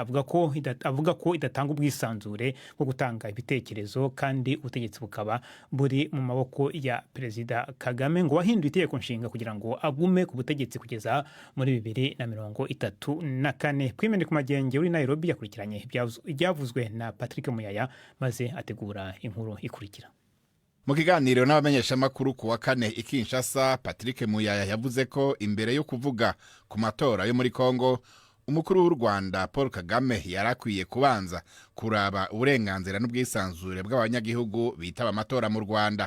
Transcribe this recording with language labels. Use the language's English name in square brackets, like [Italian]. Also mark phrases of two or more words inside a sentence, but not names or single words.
[Kinyarwanda] Avuga ko idatanga ubwisanzure bwo gutanga ibitekerezo, kandi ubutegetsi bukaba buri mu maboko ya Perezida Kagame, ngo wahinduye itegeko nshinga kugira ngo agume ku butegetsi kugeza muri 2034. Kwimene ku magenge uri Nairobi yakurikiranye ibyavuzwe na Patrick Muyaya maze ategura inkuru ikurikira. [Rundi] Mu kiganiro n'abamenyeshamakuru ku wa kane i Kinshasa, Patrick Muyaya yavuze ko imbere yo kuvuga ku matora yo muri Kongo, umukuru w'u Rwanda Paul Kagame yarakwiye kubanza kuraba uburenganzira n'ubwisanzure bw'abanyagihugu bitaba amatora mu Rwanda.